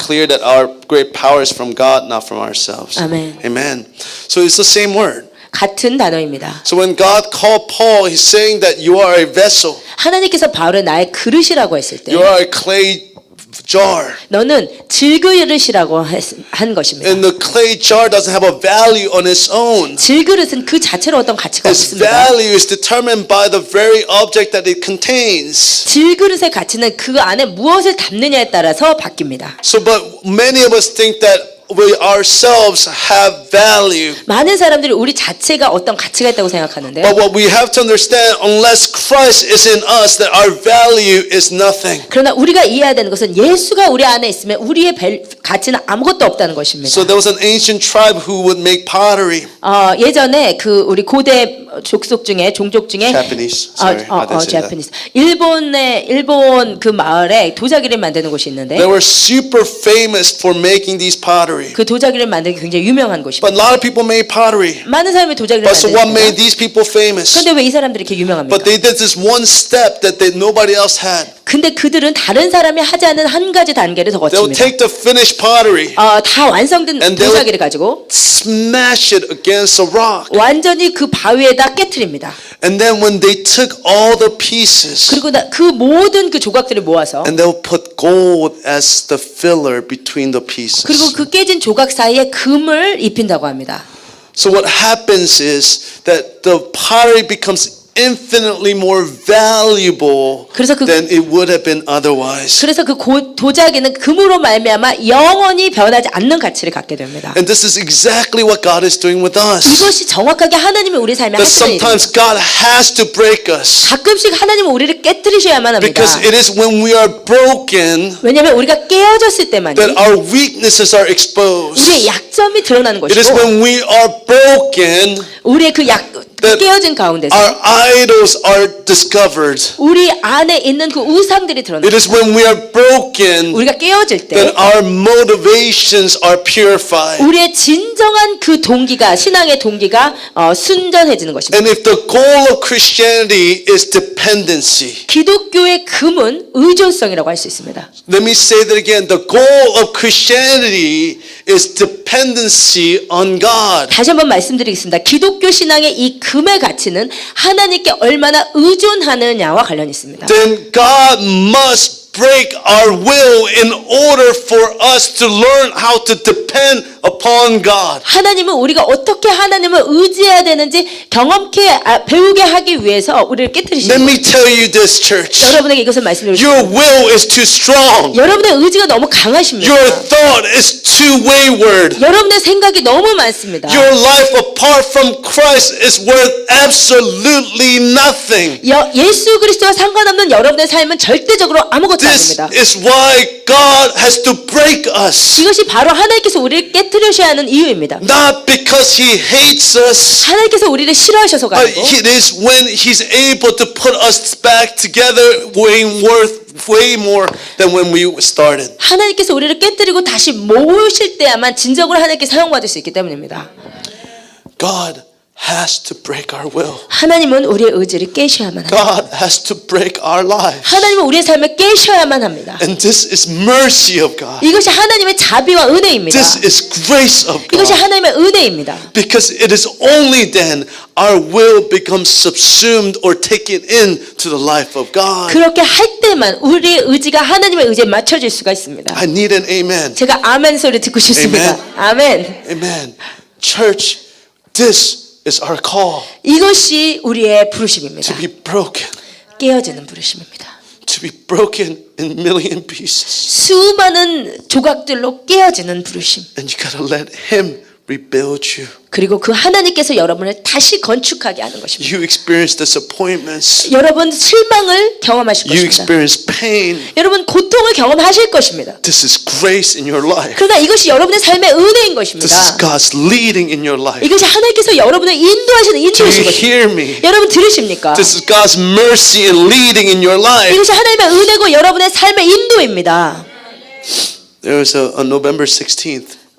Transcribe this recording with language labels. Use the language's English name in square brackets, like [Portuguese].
[English] clear that our great power is from God, not from ourselves. Amen. Amen. So it's the same word. [Korean] 같은 단어입니다. [English] So when God called Paul, He's saying that you are a vessel. [Korean] 하나님께서 바울을 나의 그릇이라고 했을 때 [English] You are a clay jar. [Korean] 너는 질그릇이라고 한 것입니다. [English] And the clay jar doesn't have a value on its own. [Korean] 질그릇은 그 자체로 어떤 가치가 [English] Its [Korean] 없습니다. [English] value is determined by the very object that it contains. [Korean] 질그릇의 가치는 그 안에 무엇을 담느냐에 따라서 바뀝니다. [English] So, but many of us think that we ourselves have value. [Korean] 많은 사람들이 우리 자체가 어떤 가치가 있다고 생각하는데요. [English] But what we have to understand, unless Christ is in us, that our value is nothing. [Korean] 그러나 우리가 이해해야 되는 것은 예수가 우리 안에 있으면 우리의 가치는 아무것도 없다는 것입니다. [English] So there was an ancient tribe who would make pottery. [Korean] 예전에 그 우리 고대 족속 중에 종족 중에 [English] Japanese. Sorry, I didn't say that. Japanese. [Korean] 일본 그 마을에 도자기를 만드는 곳이 있는데 [English] They were super famous for making these pottery. [Korean] 그 도자기를 만드는 게 굉장히 유명한 곳입니다. [English] But a lot of people made pottery. [Korean] 많은 사람이 도자기를 [English] But so what made [Korean] 만드는데 [English] these people famous? [Korean] 그런데 왜 이 사람들이 이렇게 유명합니까? [English] But they did this one step that nobody else had. [Korean] 근데 그들은 다른 사람이 하지 않은 한 가지 단계를 더 [English] They would [Korean] 거칩니다. [English] take the finished pottery, [Korean] 다 완성된 [English] And they [Korean] 도자기를 가지고 [English] smash it against a rock. [Korean] 완전히 그 바위에다 깨트립니다. [English] And then when they took all the pieces, [Korean] 그리고 그 모든 그 조각들을 모아서 [English] and they'll put gold as the filler between the pieces. [Korean] 그리고 그 깨진 조각 사이에 금을 입힌다고 합니다. [English] So what happens is that the pottery becomes infinitely more valuable [Korean] 그래서 그- [English] than it would have been otherwise. [Korean] 그래서 그 도자기는 금으로 말미암아 영원히 변하지 않는 가치를 갖게 됩니다. [English] And this is exactly what God is doing with us. [Korean] 이것이 정확하게 하나님이 우리 삶에 [English] That [Korean] 하시는 일입니다. [English] sometimes God has to break us [Korean] 가끔씩 하나님은 우리를 깨뜨리셔야만 합니다. [English] because it is when we are broken [Korean] 왜냐하면 우리가 깨어졌을 때만이 [English] that our weaknesses are exposed. [Korean] 우리의 약점이 드러나는 [English] It is [Korean] 것이고 [English] when we are broken [Korean] 우리의 그 [English] that [Korean] 깨어진 가운데서 [English] our idols are discovered. [Korean] 우리 안에 있는 그 우상들이 [English] It [Korean] 드러나는 [English] is when we are broken [Korean] 우리가 깨어질 때 [English] that our motivations are purified. [Korean] 우리의 진정한 그 동기가 신앙의 동기가 순전해지는 것입니다. [English] And if the goal of Christianity is dependency, [Korean] 기독교의 금은 의존성이라고 할 수 있습니다. [English] let me say that again. The goal of Christianity is dependency on God. [Korean] 다시 한번 말씀드리겠습니다. 기독교 신앙의 이 금의 가치는 하나님께 얼마나 의존하느냐와 관련이 있습니다. [English] Then God must break our will in order for us to learn how to depend upon God. [Korean] 하나님은 우리가 어떻게 하나님을 의지해야 되는지 경험케 배우게 하기 위해서 우리를 깨뜨리시는 [English] Let [Korean] 거예요. [English] me tell you this, church. [Korean] 여러분에게 이것을 말씀드리고 [English] Your [Korean] 싶습니다. [English] will is too strong. [Korean] 여러분의 의지가 너무 강하십니다. [English] Your thought is too wayward. [Korean] 여러분의 생각이 너무 많습니다. [English] Your life apart from Christ is worth absolutely nothing. [Korean] 예수 그리스도와 상관없는 여러분의 삶은 절대적으로 아무것도 [English] This [Korean] 아닙니다. [English] is why God has to break us. [Korean] 이것이 바로 하나님께서 우리를 깨뜨리셔야 하는 이유입니다. [English] Not because He hates us, [Korean] 하나님께서 우리를 싫어하셔서가 [English] but [Korean] 아니고 [English] it is when He's able to put us back together, way more than when we started. [Korean] 하나님께서 우리를 깨뜨리고 다시 모으실 때야만 진정으로 하나님께 사용받을 수 있기 때문입니다. [English] God has to break our will. [Korean] 하나님은 우리의 의지를 깨셔야만 합니다. [English] God has to break our lives. [Korean] 하나님은 우리의 삶을 깨셔야만 합니다. [English] And this is mercy of God. [Korean] 이것이 하나님의 자비와 은혜입니다. [English] This is grace of [Korean] 이것이 [English] God. [Korean] 하나님의 은혜입니다. [English] Because it is only then our will becomes subsumed or taken into the life of God. [Korean] 그렇게 할 때만 우리의 의지가 하나님의 의지에 맞춰질 수가 있습니다. [English] I need an amen. [Korean] 제가 아멘 소리 듣고 싶습니다. 아멘. [English] Amen. Church, this is our call [Korean] 이것이 우리의 [English] to [Korean] 부르심입니다. [English] be broken, [Korean] 깨어지는 부르심입니다. [English] to be broken in million pieces. [Korean] 수많은 조각들로 깨어지는 부르심. [English] And you gotta let Him rebuild you. [Korean] 그리고 그 하나님께서 여러분을 다시 건축하게 하는 것입니다. [English] You experience disappointments. [Korean] 여러분 실망을 경험하실 [English] You [Korean] 것입니다. [English] experience pain. [Korean] 여러분 고통을 경험하실 것입니다. [English] This is grace in your life. [Korean] 그러나 이것이 여러분의 삶의 은혜인 [English] This is [Korean] 것입니다. [English] God's leading in your life. [Korean] 이것이 하나님께서 여러분을 인도하시는 [English] Do [Korean] 인도이신 [English] you [Korean] 것입니다. [English] hear me? [Korean] 여러분 들으십니까? [English] This is God's mercy and leading in your life. [Korean] 이것이 하나님의 은혜고 여러분의 삶의 인도입니다. [English] There was on November 16th,